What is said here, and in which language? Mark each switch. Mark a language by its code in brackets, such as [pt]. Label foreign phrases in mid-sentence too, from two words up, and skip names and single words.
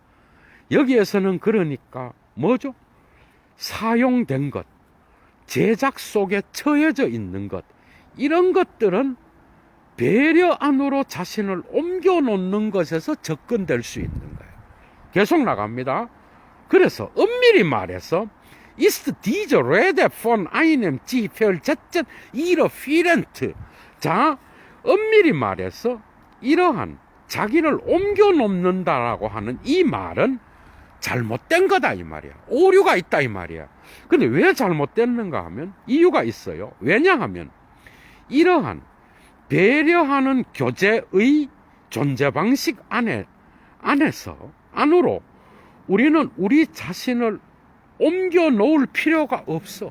[ko] 여기에서는 그러니까 뭐죠? 사용된 것, 제작 속에 처해져 있는 것, 이런 것들은 배려 안으로 자신을 옮겨놓는 것에서 접근될 수 있는 거예요. 계속 나갑니다. 그래서 엄밀히 말해서 [de] ist diese Rede von einem Zielversetzten irreführend. [ko] 자, 엄밀히 말해서 이러한 자기를 옮겨놓는다라고 하는 이 말은 잘못된 거다 이 말이야. 오류가 있다 이 말이야. 근데 왜 잘못됐는가 하면 이유가 있어요. 왜냐하면 이러한 배려하는 교제의 존재 방식 안으로 우리는 우리 자신을 옮겨 놓을 필요가 없어.